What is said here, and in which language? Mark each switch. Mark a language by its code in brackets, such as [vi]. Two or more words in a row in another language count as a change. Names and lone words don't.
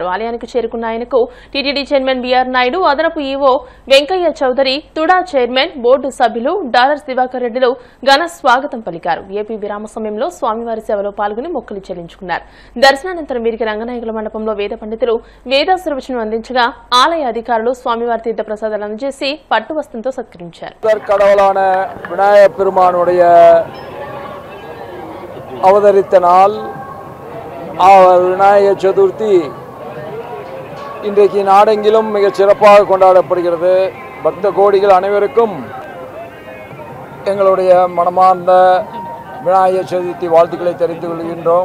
[te] ఆలయానికి చేరుకున్న ఆయనకు టీటీడీ చైర్మన్ బిఆర్ నాయుడు, అదనపు ఈవో వెంకయ్య చౌదరి, తుడా చైర్మన్, బోర్డు సభ్యులు డాలర్స్ దివాకర్ రెడ్డిలు ఘన స్వాగతం పలికారు. ఏపీ విరామ సమయంలో స్వామివారి సేవలో పాల్గొని మొక్కులు చెల్లించుకున్నారు. దర్శనానంతరం వీరికి రంగనాయకుల మండపంలో వేద పండితులు వేదాశీర్వచనం అందించగా ఆలయ అధికారులు స్వామివారి తీర్థ ప్రసాదాలు అందజేసి పట్టువస్త్రంతో సత్కరించారు. [ta] விநாயகப் பெருமானுடைய அவதரித்த நாள் விநாயகர் சதுர்த்தி இன்றைக்கு நாடெங்கிலும் மிக சிறப்பாக கொண்டாடப்படுகிறது. பக்த கோடிகள் அனைவருக்கும் எங்களுடைய மனமார்ந்த விநாயகர் சதுர்த்தி வாழ்த்துக்களை தெரிவித்துக் கொள்கின்றோம்.